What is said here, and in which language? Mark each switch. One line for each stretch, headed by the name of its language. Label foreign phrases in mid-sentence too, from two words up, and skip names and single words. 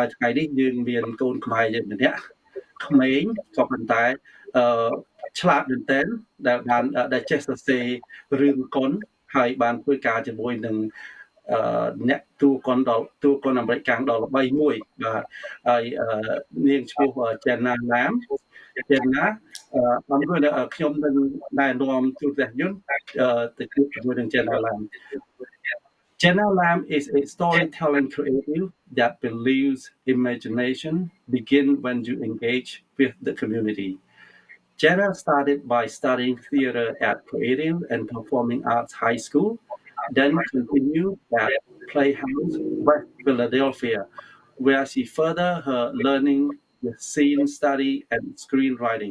Khmer: ថ្ងៃនេះយើងមានកូនខ្មែរយើងម្នាក់ក្មេងក៏ប៉ុន្តែអឺឆ្លាតមែនទែនដែលចេះសរសេររឿងកុនហើយបានធ្វើការជាមួយនឹងអ្នកតួកុនអាមេរិកកាំងដ៏ល្បីមួយបាទហើយនាងឈ្មោះ Jenna Lam Jenna ខ្ញុំនឹងណែនាំទូរទស្សនិកជនទៅជួបជាមួយនឹង Jenna Lam.
English: Jenna Lam is a storytelling creative that believes imagination begins when you engage with the community. Jenna started by studying theater at Creative and Performing Arts High School, then continued at Playhouse, West Philadelphia, where she furthered her learning with scene study and screenwriting.